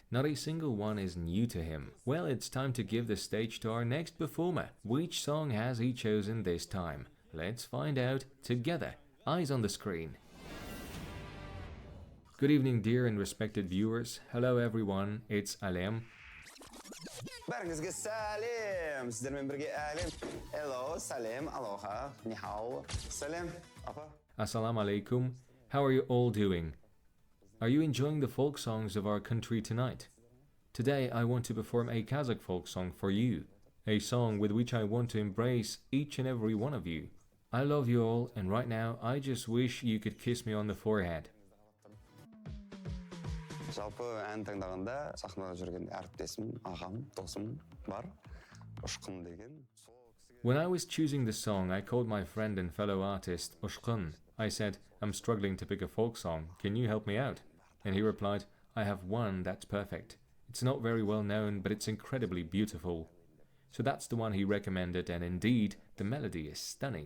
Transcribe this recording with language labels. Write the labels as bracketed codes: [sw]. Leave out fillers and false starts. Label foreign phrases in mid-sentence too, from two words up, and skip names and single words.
[en] Not a single one is new to him. Well, it's time to give the stage to our next performer. Which song has he chosen this time? Let's find out together. Eyes on the screen. Good evening, dear and respected viewers. Hello everyone, it's Alem. [kk] Бәріңізге сәлем. Сіздермен бірге әлем. Hello, салем, алоха, нихао, салем, апа. [ar] السلام عليكم. [en] How are you all doing? Are you enjoying the folk songs of our country tonight? Today I want to perform a Kazakh folk song for you. A song with which I want to embrace each and every one of you. I love you all, and right now I just wish you could kiss me on the forehead. [kk] Жалпы ән тыңдағанда сахнада жүрген әріптесім, ағам, досым бар. Ұшқын деген. [en] When I was choosing the song, I called my friend and fellow artist, Ushqun. I said, I'm struggling to pick a folk song. Can you help me out? And he replied, I have one that's perfect. It's not very well known, but it's incredibly beautiful. So that's the one he recommended, and indeed, the melody is stunning.